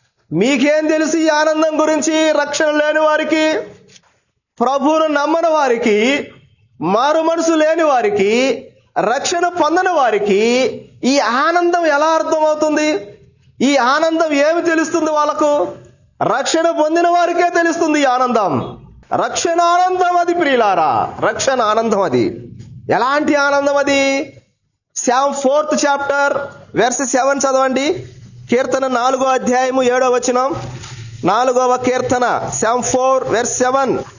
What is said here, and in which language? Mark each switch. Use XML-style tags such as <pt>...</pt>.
<te>మీకేం తెలుసు ఈ ఆనందం గురించి? రక్షణ లేని వారికి, ప్రభువును నమ్మని వారికి, మారు మనసు లేని వారికి, రక్షణ పొందని వారికి ఈ ఆనందం ఎలా అర్థమవుతుంది? ఈ ఆనందం ఏమి తెలుస్తుంది వాళ్ళకు? రక్షణ పొందిన వారికే తెలుస్తుంది ఈ ఆనందం. రక్షణ ఆనందం అది ప్రియులారా, రక్షణ ఆనందం అది. ఎలాంటి ఆనందం అది?</te> <en>Psalm 4th chapter verse 7 చదవండి.</en> <te>కీర్తన 4వ అధ్యాయము 7వ వచనం.</te> <en>4వ కీర్తన Psalm 4 verse 7.</en>